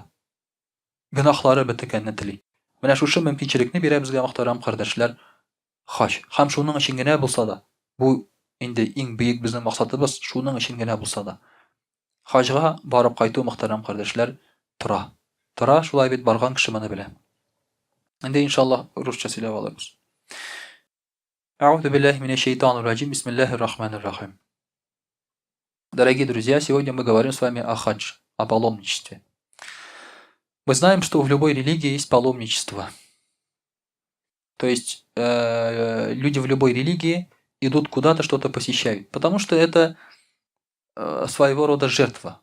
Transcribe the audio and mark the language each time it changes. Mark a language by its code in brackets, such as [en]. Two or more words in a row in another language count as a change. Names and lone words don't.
[tt] Гынахлары бетекәнне тели. Менә шушы мөмкинчелекне бирә безгә, мөхтәрәм кардәшләр, хаҗ. Һәм шуның өчен генә булса да, бу инде иң бөек безнең максатыбыз, шуның өчен генә булса да. Хаҗга барып кайту, мөхтәрәм кардәшләр, тора. Тора, шулай бит барган кеше моны белә. Инде иншаллах русча сөйләп алырбыз. [ar] أعوذ بالله من الشيطان الرجيم. بسم الله الرحمن الرحيم. [ru] Дорогие друзья, сегодня мы говорим с вами о хадж, о паломничестве. Мы знаем, что в любой религии есть паломничество. То есть люди в любой религии идут куда-то, что-то посещают. Потому что это своего рода жертва.